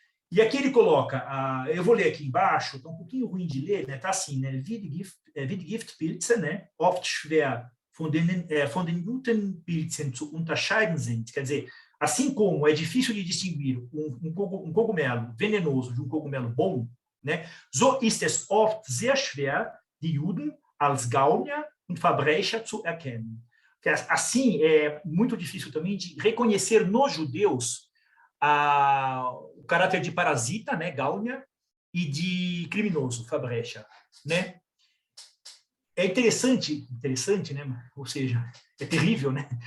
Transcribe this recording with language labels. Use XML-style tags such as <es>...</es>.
<pt>E aqui ele coloca, eu vou ler aqui embaixo, está um pouquinho ruim de ler, né? Tá assim, né?</pt> <de>Wie die Giftpilze, né? Oft schwer von den guten Pilzen zu unterscheiden sind.</de> <pt>Quer dizer, assim como é difícil de distinguir um cogumelo venenoso de um cogumelo bom, né?</pt> <de>So ist es oft sehr schwer, die Juden als Gauner und Verbrecher zu erkennen.</de> <pt>Assim, é muito difícil também de reconhecer nos judeus o caráter de parasita, né, Gauner, e de criminoso, Verbrecher, né? É interessante, né? Ou seja, é terrível, né?</pt>